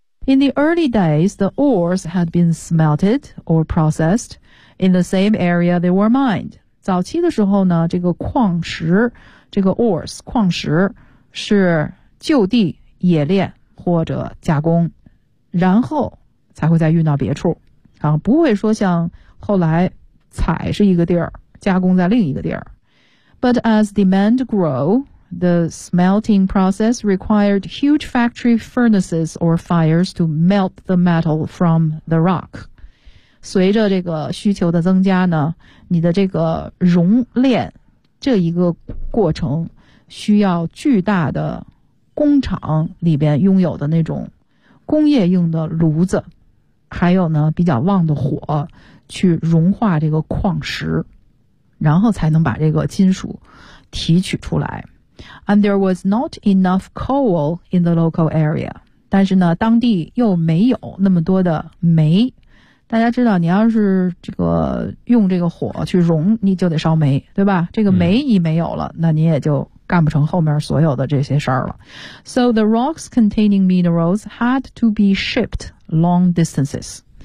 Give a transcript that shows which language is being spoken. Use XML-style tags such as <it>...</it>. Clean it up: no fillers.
<en>In the early days, the ores had been smelted or processed in the same area they were mined.</en> <zh>早期的时候呢，这个矿石，这个 ores, 矿石是就地冶炼或者加工，然后才会再运到别处。啊，不会说像后来采是一个地儿，加工在另一个地儿。</zh> <en>But as demand grow, the smelting process required huge factory furnaces or fires to melt the metal from the rock.</en> <zh>随着这个需求的增加呢，你的这个熔炼这一个过程需要巨大的工厂里边拥有的那种工业用的炉子，还有呢比较旺的火去融化这个矿石，然后才能把这个金属提取出来。</zh> <en>And there was not enough coal in the local area.</en> <zh>但是呢当地又没有那么多的煤。大家知道你要是这个用这个火去融，你就得烧煤，对吧？这个煤一没有了，那你也就干不成后面所有的这些事儿了。</zh> <en>So the rocks containing minerals had to be shipped long distances.</en>